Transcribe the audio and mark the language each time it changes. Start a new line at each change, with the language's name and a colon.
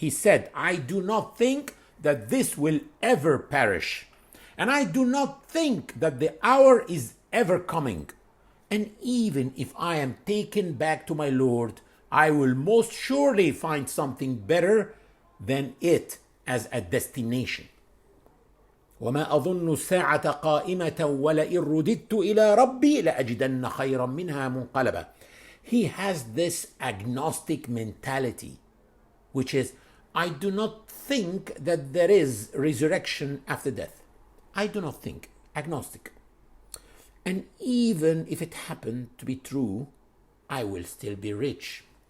English: He said, I do not think that this will ever perish. And I do not think that the hour is ever coming. And even if I am taken back to my Lord, I will most surely find something better than it as a destination.
Arabic: وما أظن الساعة قائمة ولئن رددت إلى ربي لأجدن خيرا منها منقلبا.
English: He has this agnostic mentality, which is, I do not think that there is resurrection after death. I do not think. Agnostic. And even if it happened to be true, I will still be rich.